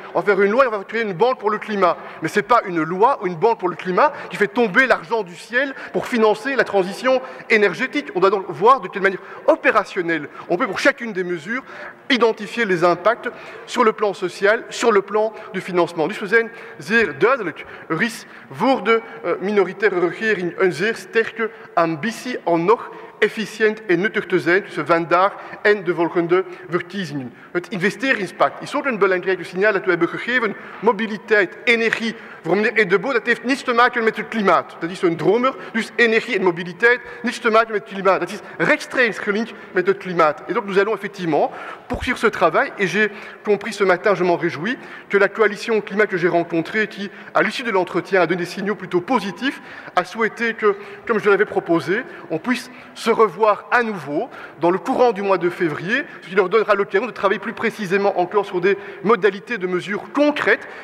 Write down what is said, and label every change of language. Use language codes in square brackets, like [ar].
[fr] On va faire une loi et on va créer une banque pour le climat. Mais ce n'est pas une loi ou une banque pour le climat qui fait tomber l'argent du ciel pour financer la transition énergétique. On doit donc voir de quelle manière opérationnelle on peut, pour chacune des mesures, identifier les impacts sur le plan social, sur le plan du financement. [nl] Dus we zijn zeer duidelijk. Is voor de minoritaire regering een zeer sterke ambitie om nog efficiënt en nuttig te zijn tussen vandaag en de volgende verkiezingen. Het investeringspact is ook een belangrijk signaal dat we hebben gegeven. Mobiliteit, energie, voor meneer Edebo, dat heeft niets te maken met het klimaat. Dat is een dromer, dus energie en mobiliteit, niets te maken met het klimaat. Dat is rechtstreeks gelinkt met het klimaat. [fr] Et donc nous allons effectivement poursuivre ce travail, et j'ai compris ce matin, je m'en réjouis, que la coalition climat que j'ai rencontrée, qui, à l'issue de l'entretien, a donné des signaux plutôt positifs, a souhaité que, comme je l'avais proposé, on puisse se revoir à nouveau dans le courant du mois de février, ce qui leur donnera l'occasion de travailler plus précisément encore sur des modalités de mesures concrètes.